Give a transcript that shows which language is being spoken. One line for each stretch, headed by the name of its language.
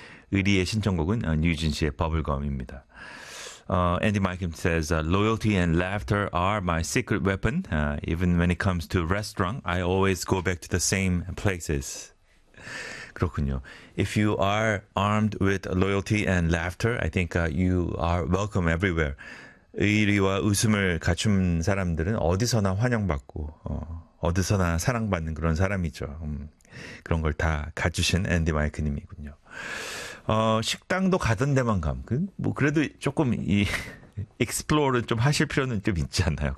Korean: 의리의 신청곡은 뉴진 씨의 버블검입니다.
English: Andy Mikem says, loyalty and laughter are my secret weapon. Even when it comes to restaurant, I always go back to the same places.
Korean: 그렇군요.
English: If you are armed with loyalty and laughter, I think you are welcome everywhere.
Korean: 의리와 웃음을 갖춘 사람들은 어디서나 환영받고, 어디서나 사랑받는 그런 사람이죠. 그런 걸 다 갖추신 앤디 마이크님이군요. 식당도 가던 데만 감. 뭐 그래도 조금 이 explore를 좀 하실 필요는 좀 있지 않나요?